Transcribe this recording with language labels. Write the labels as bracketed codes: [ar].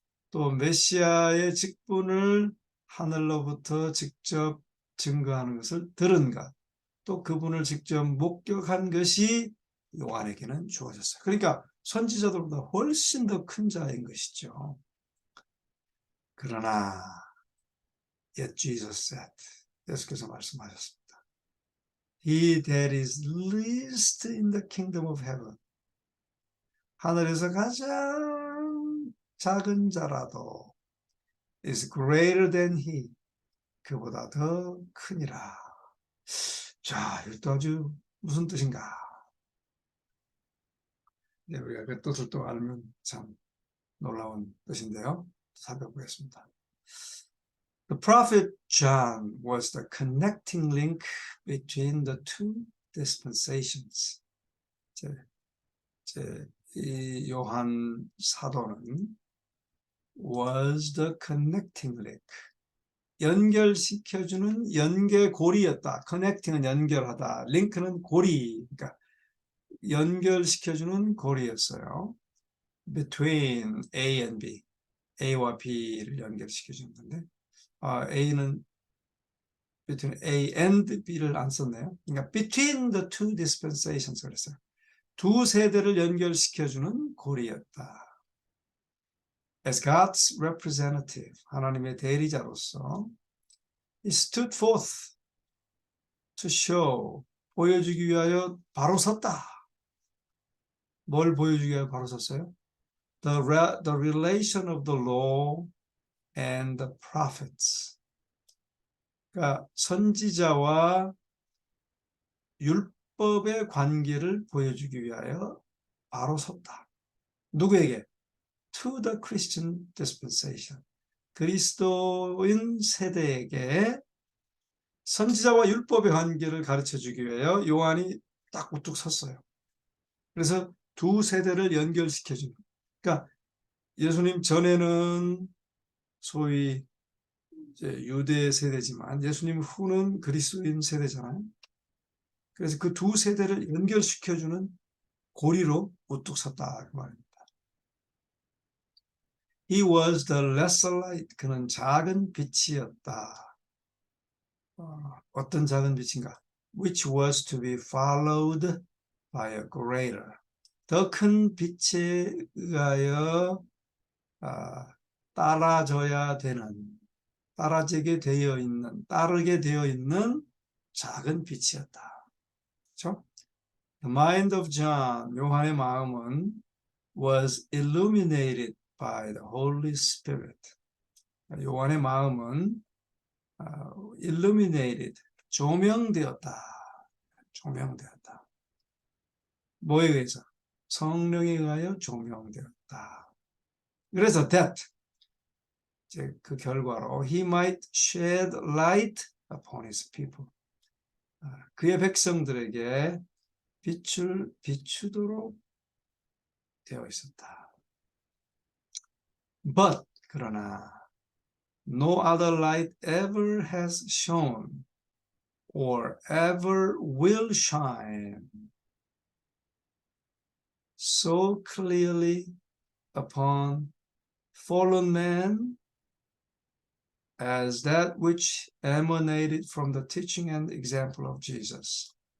[ko] 또 메시아의 직분을 하늘로부터 직접 증거하는 것을 들은 것. 또 그분을 직접 목격한 것이 요한에게는 주어졌어요. 그러니까 선지자들보다 훨씬 더 큰 자인 것이죠. 그러나, [en] 'Yet Jesus said,' [ko] 예수께서 말씀하셨습니다. [en] He that is least in the kingdom of heaven. [ko] 하늘에서 가장 작은 자라도 [en] is greater than he. [ko] 그보다 더 크니라. 자, 이것도 아주 무슨 뜻인가? 네, 우리가 그 뜻을 또 알면 참 놀라운 뜻인데요. 살펴보겠습니다. [en] The prophet John was the connecting link between the two dispensations. [ko] 이 요한 사도는 [en] was the connecting link. [ko] 연결시켜주는 연결고리였다. connecting은 연결하다. link는 고리. 그러니까 연결시켜주는 고리였어요. [en] between A and B. [ko] A와 B를 연결시켜주는 건데, A는 [en] between A and B [ko] 를 안 썼네요. 그러니까 [en] between the two dispensations [ko] 그랬어요. 두 세대를 연결시켜주는 고리였다. [en] As God's representative, [ko] 하나님의 대리자로서, [en] He stood forth to show, [ko] 보여주기 위하여 바로 섰다. 뭘 보여주기 위하여 바로 섰어요? [en] The relation of the law and the prophets. [ko] 그러니까 선지자와 율법의 관계를 보여주기 위하여 바로 섰다. 누구에게? [en] To the Christian dispensation. [ko] 그리스도인 세대에게 선지자와 율법의 관계를 가르쳐주기 위하여 요한이 딱 우뚝 섰어요. 그래서 두 세대를 연결시켜주는. 그러니까 예수님 전에는 소위 이제 유대 세대지만 예수님 후는 그리스도인 세대잖아요. 그래서 그 두 세대를 연결시켜주는 고리로 우뚝 섰다 그 말입니다. [en] He was the lesser light. [ko] 그는 작은 빛이었다. 어떤 작은 빛인가? [en] Which was to be followed by a greater. [ko] 더 큰 빛에 의하여 따라져야 되는, 따라지게 되어 있는, 따르게 되어 있는 작은 빛이었다. 그렇죠? [en] The mind of John, [ko] 요한의 마음은 [en] was illuminated by the Holy Spirit. [ko] 요한의 마음은 illuminated, 조명되었다. 조명되었다. 뭐에 의해서? 성령에 의하여 조명되었다. [en] 그래서 that, [ko] 이제 그 결과로 [en] he might shed light upon his people. [ko] 그의 백성들에게 빛을 비추도록 되어 있었다. [en] But, [ko] 그러나 [en] no other light ever has shone or ever will shine so clearly upon fallen man as that which emanated from the teaching and example of Jesus.